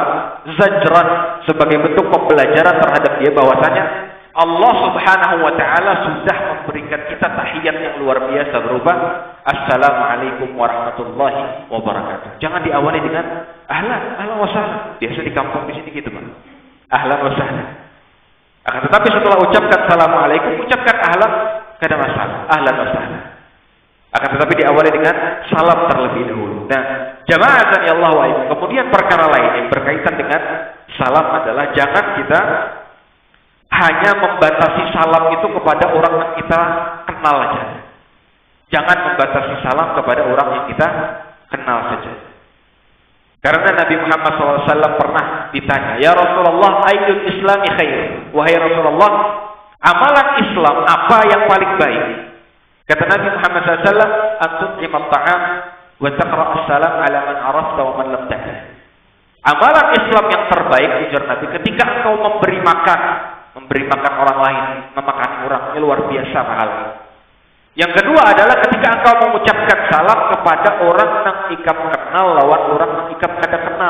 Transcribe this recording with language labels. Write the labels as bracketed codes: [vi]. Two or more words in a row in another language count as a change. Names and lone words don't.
[id] Zajran, sebagai bentuk pembelajaran terhadap dia bahwasanya Allah [ar] سبحانه وتعالى [id] sudah memberikan kita tahiyat yang luar biasa berupa [ar] السلام عليكم ورحمة الله وبركاته. [id] Jangan diawali dengan [ar] أهلا وسهلا. [id] Biasa di kampung di sini gitu, Pak. [ar] أهلا وسهلا. [id] Akan tetapi setelah ucapkan assalamualaikum, ucapkan ahlan, [bjn] kada masalah. [ar] أهلا وسهلا. [id] Akan tetapi diawali dengan salam terlebih dahulu. Nah, jamaah [ar] ya Allah [id] wa ibu. Kemudian perkara lain yang berkaitan dengan salam adalah jangan kita hanya membatasi salam itu kepada orang yang kita kenal saja. Jangan membatasi salam kepada orang yang kita kenal saja. Karena Nabi Muhammad SAW pernah ditanya, [ar] يا رسول الله أي الإسلام خير? [id] Wahai Rasulullah, amalan Islam apa yang paling baik? Kata Nabi Muhammad SAW, [ar] أن تطعم الطعام وتقرأ السلام على من عرفت ومن لم تعرف. [id] Amalan Islam yang terbaik, ujar Nabi, ketika engkau memberi makan orang lain, memakan orang, ini luar biasa pahala. Yang kedua adalah ketika engkau mengucapkan salam kepada orang yang ikap kenal lawan orang yang ikap kada kenal.